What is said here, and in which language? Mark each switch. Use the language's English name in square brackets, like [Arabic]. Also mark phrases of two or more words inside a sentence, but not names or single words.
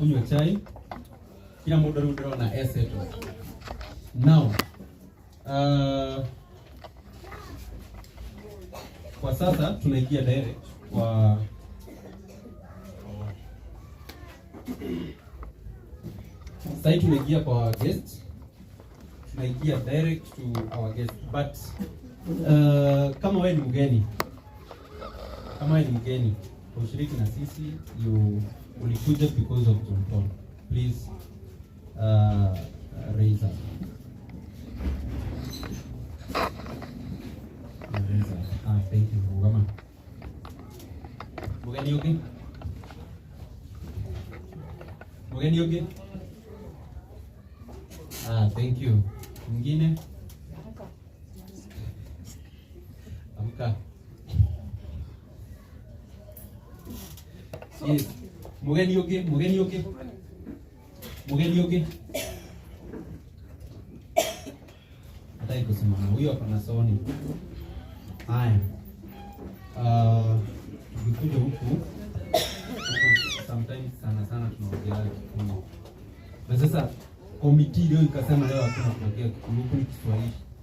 [Swahili] chai. Kila muda rudi na asset. Now kwa sasa tunaingia direct kwa sasa tunaingia kwa [English] our guest. [Swahili] Tunaingia [English] direct to our guest, but [Swahili] kama wewe ni mgeni ushiriki na sisi, [English] you ulikuja because of John Paul, please raise up. Thank you Mugama. [Swahili] Mugeni okay? Mugeni okay? [English] Thank you. [Swahili] Mwingine? Amka. [English] Yes. [Swahili] Mugeni okay? Mugeni okay? Mugeni okay? Hataki kusimama. Huyo hapa na Sony. Haya. Tukikuja huku sometimes sana tunaongea Kikuyu. Na sasa committee leo ikasema leo hakuna kuongea Kikuyu, ni Kiswahili.